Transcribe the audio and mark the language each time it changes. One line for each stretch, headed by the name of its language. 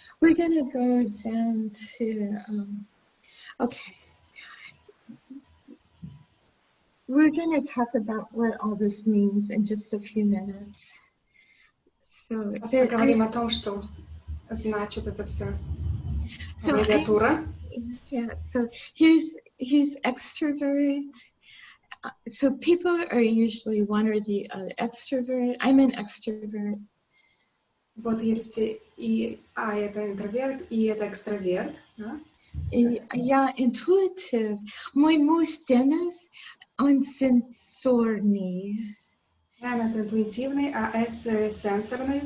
English: We're gonna go down to okay. We're gonna talk about what all this means in just a few minutes. So
Russian: поговорим о том, что значит это все. Аббревиатура.
English: Yeah, so here's extrovert. So people are usually one or the other. Extrovert. I'm an extrovert.
Russian: Вот есть это интроверт, и это экстраверт. Да? Я intuitive. Мой муж Денис, он сенсорный. Я это интуитивный, а S сенсорный.